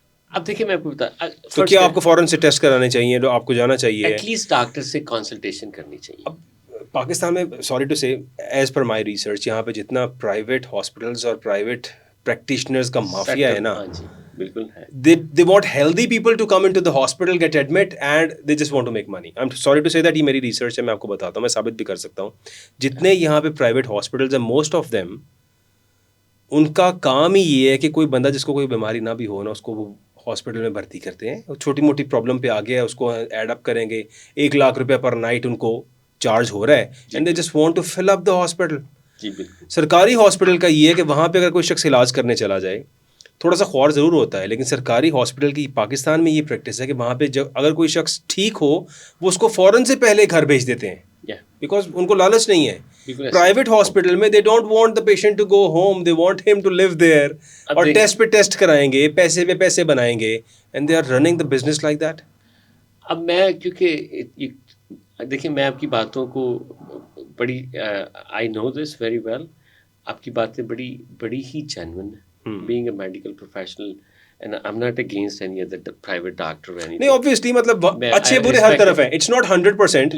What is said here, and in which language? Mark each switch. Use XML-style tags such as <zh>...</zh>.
<ur>اب دیکھیں میں آپ کو بتا, تو کیا آپ کو فوراً سے ٹیسٹ کرانے چاہیے, آپ کو جانا چاہیے, ایٹ لیسٹ ڈاکٹر سے کنسلٹیشن کرنی چاہیے. اب پاکستان میں</ur> <en>sorry to say as per my research</en> <ur>یہاں پہ جتنا پرائیویٹ ہاسپٹلس اور پرائیویٹ پریکٹیشنرز کا مافیا ہے نا, ہاں جی بالکل ہے.</ur> <en>they want healthy people to come into the hospital, get admit and they just want to make money. I'm sorry to say that</en> <ur>یہ میری ریسرچ ہے, میں آپ کو بتاتا ہوں, میں ثابت بھی کر سکتا ہوں. جتنے یہاں پہ پرائیویٹ ہاسپٹلز ہیں موسٹ آف دیم ان کا کام ہی یہ ہے کہ کوئی بندہ جس کو کوئی بیماری نہ بھی ہو نا اس کو وہ ہاسپٹل میں بھرتی کرتے ہیں. چھوٹی موٹی پرابلم پہ آ گیا ہے اس کو ایڈ اپ کریں گے, 1,00,000 روپے پر نائٹ ان کو چارج ہو رہا ہے,</ur> <en>And they just want to fill up the hospital.</en> <ur>جی بالکل. سرکاری ہاسپٹل کا یہ ہے کہ وہاں پہ اگر کوئی شخص علاج کرنے چلا جائے تھوڑا سا خوار ضرور ہوتا ہے, لیکن سرکاری ہاسپٹل کی پاکستان میں یہ پریکٹس ہے کہ وہاں پہ جب اگر کوئی شخص ٹھیک ہو وہ اس کو فوراً سے پہلے گھر بھیج دیتے ہیں, بیکاز ان کو لالچ نہیں ہے.</ur> <en>private hospital میں they don't want the patient to go home, they want them to live there,</en> <ur>اور ٹیسٹ پہ ٹیسٹ کرائیں گے, پیسے پہ پیسے بنائیں گے,</ur> <en>And they are running the business like that.</en> <ur>اب میں کیونکہ دیکھیں میں آپ کی باتوں کو بڑی</ur> <en>I know this very well,</en> <ur>آپ کی باتیں بڑی بڑی ہی جینون ہیں.</ur> <en>Being a medical professional, and I'm not against any other private doctor or anything.</en> <ur>نہیں obviously مطلب اچھے برے ہر طرف ہیں,</ur> <en>it's not 100%.</en>